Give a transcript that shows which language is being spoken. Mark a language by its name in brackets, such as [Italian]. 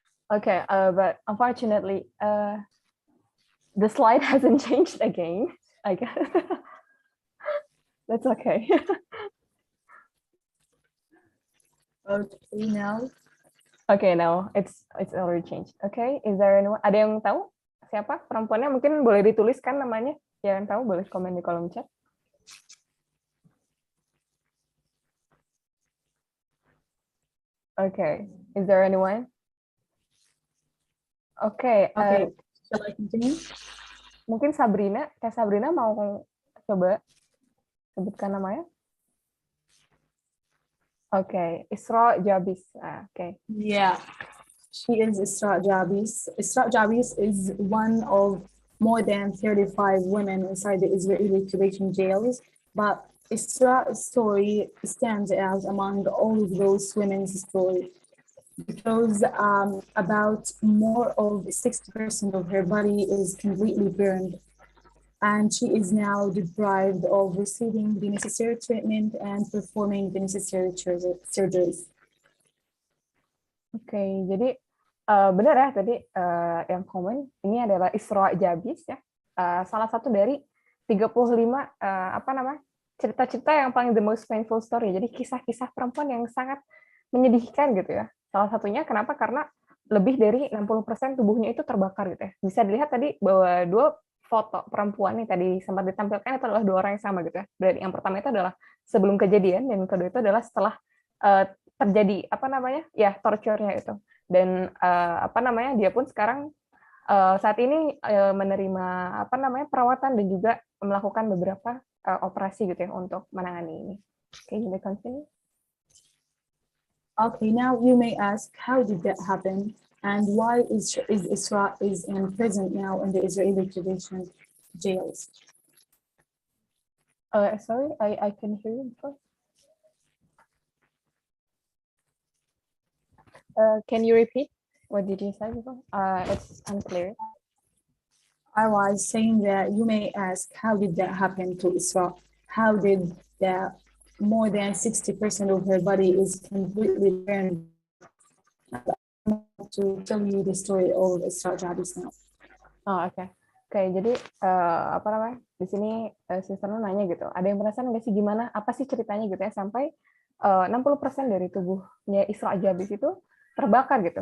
[English] Okay, but unfortunately, the slide hasn't changed again, I guess. That's okay. Okay, now. Okay, now it's already changed. Okay, is there anyone? [Indonesian] Ada yang tahu siapa perempuannya? Mungkin boleh dituliskan namanya. Yang tahu boleh komen di kolom chat. [English] Okay, is there anyone? Okay. Shall I continue? [Indonesian] Mungkin Sabrina. Kayak Sabrina mau coba sebutkan namanya? [English] Okay, Isra Jabis. Okay. Yeah, she is Isra Jabis. Isra Jabis is one of more than 35 women inside the Israeli occupation jails, but Isra's story stands out among all of those women's stories because about more of 60% of her body is completely burned. And she is now deprived of receiving the necessary treatment and performing the necessary surgeries. [Indonesian] Oke, jadi benar ya tadi yang komen ini adalah Isra Jabis ya, salah satu dari 35 cerita-cerita yang paling [English] the most painful story. [Indonesian] Jadi kisah-kisah perempuan yang sangat menyedihkan gitu ya. Salah satunya kenapa? Karena lebih dari 60% tubuhnya itu terbakar gitu ya. Bisa dilihat tadi bahwa dua foto perempuan yang tadi sempat ditampilkan itu adalah dua orang yang sama gitu ya. Berarti yang pertama itu adalah sebelum kejadian dan yang kedua itu adalah setelah terjadi torture-nya itu. Dan dia pun sekarang saat ini menerima perawatan dan juga melakukan beberapa operasi gitu ya untuk menangani ini. [English] Okay, you may continue. Okay, now you may ask, how did that happen? And why is Isra in prison now in the Israeli occupation jails? Sorry, I can hear you before. Can you repeat What did you say before? It's unclear. I was saying that you may ask, how did that happen to Isra? How did that more than 60% of her body is completely burned? To tell you the story of Isra Jabis now. [Indonesian] Oh, oke. Oke, jadi apa namanya? Di sini sisternya nanya gitu. Ada yang penasaran nggak sih gimana? Apa sih ceritanya gitu ya sampai 60% dari tubuhnya Isra Jabis itu terbakar gitu.